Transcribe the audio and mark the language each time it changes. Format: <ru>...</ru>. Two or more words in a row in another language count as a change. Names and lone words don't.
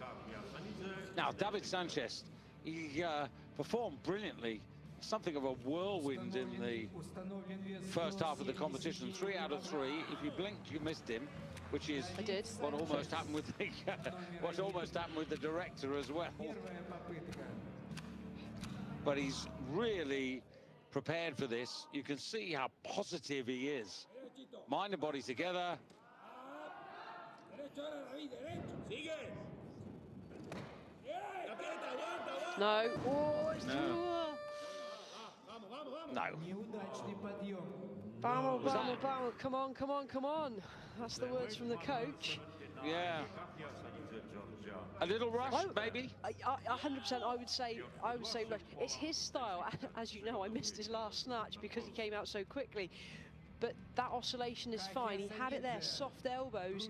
<en>Now, David Sanchez, he performed brilliantly. Something of a whirlwind in the first half of the competition. 3 out of 3. If you blinked, you missed him, which is I did. what almost happened with the what almost happened with the director as well.</en> <ru>Первая попытка.</ru> <en>But he's really prepared for this. You can see how positive he is. Mind and body together.</en> <es>Derecho, ahora, David, derecho. Sigue. Aprieta, aguanta.</es> <en>No. Oh, it's No.</en> <es>Vamos. No.</es> <ru>Неудачный подъем.</ru> <es>Vamos,</es> <en>Was</en> <es>vamos,</es> <en>that- vamos. Come on. That's the words from the coach. Yeah. A little rush, Oh, maybe. 100%. I would say rush. It's his style. As you know, I missed his last snatch because he came out so quickly. But that oscillation is fine. He had it there, soft elbows.</en>